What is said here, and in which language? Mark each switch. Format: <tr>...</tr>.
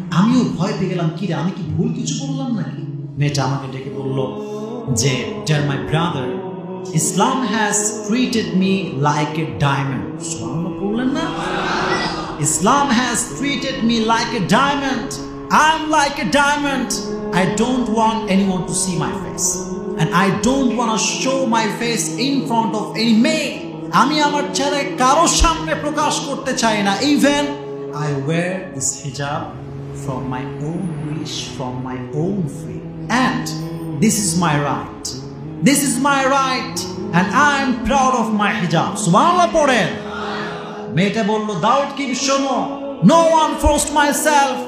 <bn>আমিও ভয় পেয়ে গেলাম, কি রে আমি কি ভুল কিছু বললাম নাকি? মেয়েটা আমাকে ডেকে বলল যে</bn> <en>Dear my brother, Islam has treated me like a diamond.</en> <bn>সুবহানাল্লাহ বললেন না?</bn> <en>Islam has treated me like a diamond. I'm like a diamond. I don't want anyone to see my face, and I don't want to show my face in front of any male.</en> <bn>আমি আমার চেহারা কারো সামনে প্রকাশ করতে চাই না।</bn> <en>Even I wear this hijab from my own wish, from my own free, and this is my right. This is my right, and I am proud of my hijab.</en> <bn>সুবহানাল্লাহ পড়েন। মেয়েটা বলল, দাউদ কি শোনো,</bn> <en>no one forced myself.</en>